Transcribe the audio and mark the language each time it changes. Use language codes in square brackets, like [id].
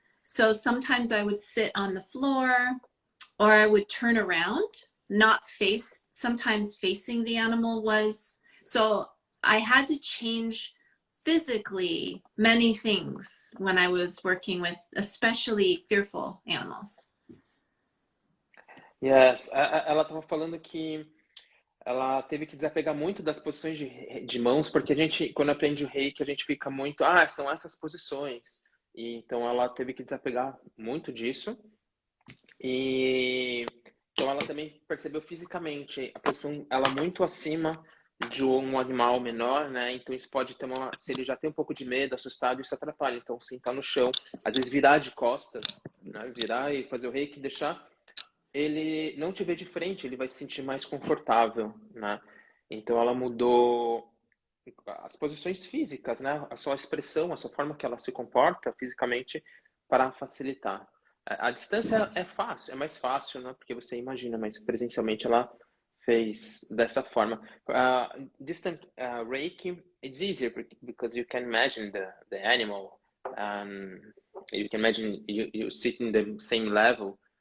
[en] So sometimes I would sit on the floor, or I would turn around, not face, sometimes facing the animal was. So I had to change physically many things when I was working with especially fearful animals. [pt] Yes, ela estava falando que ela teve que desapegar muito das posições de mãos, porque a gente, quando aprende o reiki, a gente fica muito, são essas posições. E, então ela teve que desapegar muito disso. E então ela também percebeu fisicamente a posição, ela muito acima de um animal menor, né? Então isso pode ter se ele já tem um pouco de medo, assustado, isso atrapalha. Então sentar no chão, às vezes virar de costas, né? Virar e fazer o reiki, deixar ele não te ver de frente, ele vai se sentir mais confortável, né? Então ela mudou as posições físicas, né? A sua expressão, a sua forma que ela se comporta fisicamente para facilitar. A distância é fácil, é mais fácil, né? Porque você imagina, mas presencialmente ela fez dessa forma. [en] Distant Reiki, it's easier because you can imagine the animal, you can imagine you sit in the same level.